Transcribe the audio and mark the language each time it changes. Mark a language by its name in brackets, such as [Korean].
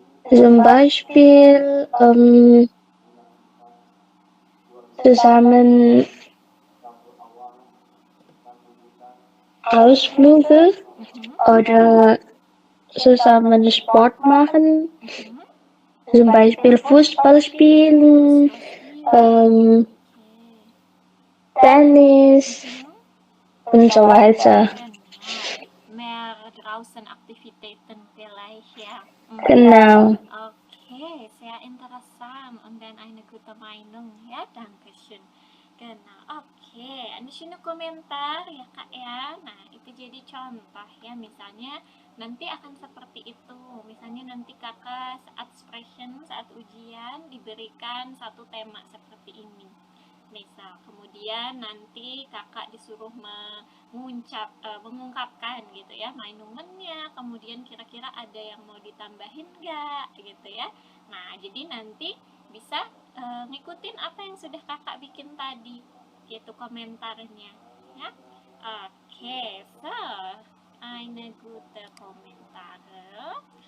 [German] Zum Beispiel zusammen Ausflüge oder zusammen Sport machen, zum Beispiel Fußball spielen, Tennis und so weiter. Mehr draußen Aktivitäten vielleicht, ja. Genau. Okay, sehr interessant und dann eine gute Meinung, ya, danke schön. [Indonesian] Genau, oke, ada sini komentar ya Kak ya. Nah, itu jadi contoh ya, misalnya nanti akan seperti itu. Misalnya nanti Kakak saat expression, saat ujian diberikan satu tema seperti ini. Misal, kemudian nanti Kakak disuruh mengungkapkan gitu ya, mainumennya, kemudian kira-kira ada yang mau ditambahin nggak gitu ya. Nah, jadi nanti bisa ngikutin apa yang sudah Kakak bikin tadi gitu komentarnya ya. [German] Oke, so eine gute Kommentare.